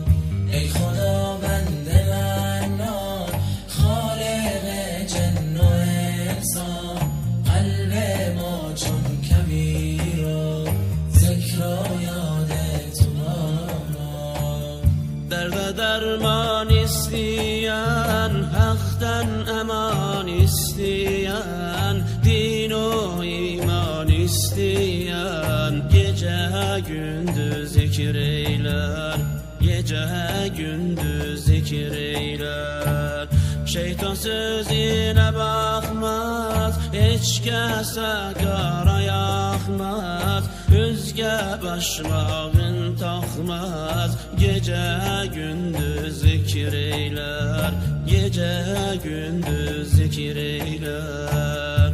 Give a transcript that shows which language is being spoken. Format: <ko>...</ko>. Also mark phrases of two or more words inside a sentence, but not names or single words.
<fa>ای خداوند منان خالق جن و انسان، قلب ما چون کبیر و ذکر و یاد تو باران.</fa> <tr>dert derman isteyen, Hak'tan aman isteyen, din و iman isteyen, gece gündüz zikir eyler, gece gündüz zikir eyler. Şeytan sözüne bakmaz, hiç kese kara yakmaz, özge başmağın takmaz, gece gündüz zikir eyler, gece gündüz zikir eyler.</tr>